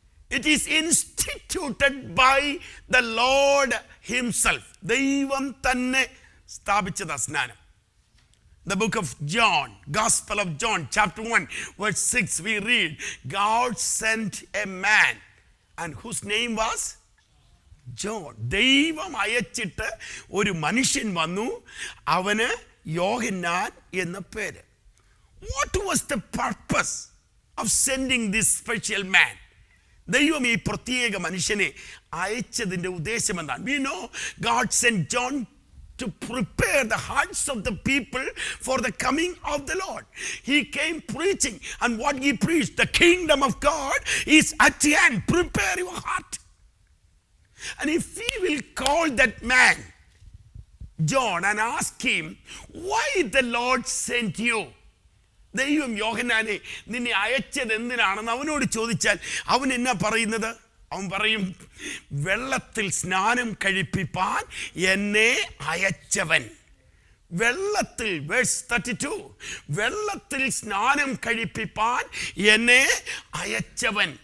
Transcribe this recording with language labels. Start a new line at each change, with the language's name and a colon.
English: It is instituted by the Lord himself.
Malayalam: ദൈവം തന്നെ സ്ഥാപിച്ചതാ സ്നാനം.
English: The book of John, Gospel of John, chapter 1, verse 6, we read, God sent a man, and whose name was John.
Malayalam: ദൈവം അയച്ചിട്ട് ഒരു മനുഷ്യൻ വന്നു, അവന് യോഹന്നാൻ എന്ന പേര്.
English: What was the purpose of sending this special man?
Malayalam: ദൈവം ഈ പ്രത്യേക മനുഷ്യനെ അയച്ചതിൻ്റെ ഉദ്ദേശം എന്താണ്?
English: We know God sent John to prepare the hearts of the people for the coming of the Lord. He came preaching, and what he preached, the kingdom of God is at hand. Prepare your heart. And if we will call that man John and ask him, why the Lord sent you?
Malayalam: ദൈവം യോഹന്നാനെ നിന്നെ അയച്ചത് എന്തിനാണെന്ന് അവനോട് ചോദിച്ചാൽ അവൻ എന്നാ പറയുന്നത്? അവൻ പറയും, വെള്ളത്തിൽ സ്നാനം കഴിപ്പിപ്പാൻ എന്നെ അയച്ചവൻ. വെള്ളത്തിൽ, വേഴ്സ് 32, വെള്ളത്തിൽ സ്നാനം കഴിപ്പിപ്പാൻ എന്നെ അയച്ചവൻ.